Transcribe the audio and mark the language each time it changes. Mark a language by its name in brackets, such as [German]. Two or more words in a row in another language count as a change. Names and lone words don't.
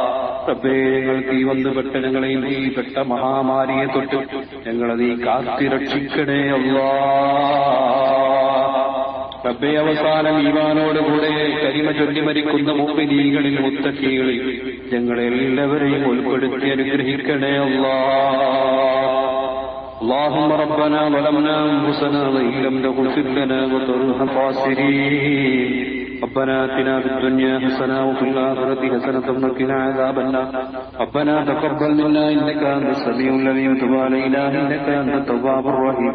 [Malayalam] റബ്ബേ, ഞങ്ങൾക്ക് ഈ വന്നുപെട്ട ഞങ്ങളെയും ഈ പെട്ട മഹാമാരിയെ തൊട്ട് ഞങ്ങളെ നീ കാത്തിരക്ഷിക്കണേ അല്ലാഹ്. റബ്ബേ, അവസാനം ഈമാനോടുകൂടെ കരിമ ചൊല്ലി മരിക്കുന്ന മുഅ്മിനീകളിൽ മുത്തഖീകളിൽ ഞങ്ങളെല്ലാവരെയും ഉൾപ്പെടുത്തി അനുഗ്രഹിക്കണേ അല്ലാഹ്. [Arabic] اللهم ربنا ظلمنا أنفسنا وإن لم تغفر لنا وترحمنا خاسرين. ربنا آتنا في الدنيا حسنة وفي الآخرة حسنة وقنا عذاب النار. ربنا تقبل منا إنك أنت السميع العليم وتب علينا إنك أنت التواب الرحيم.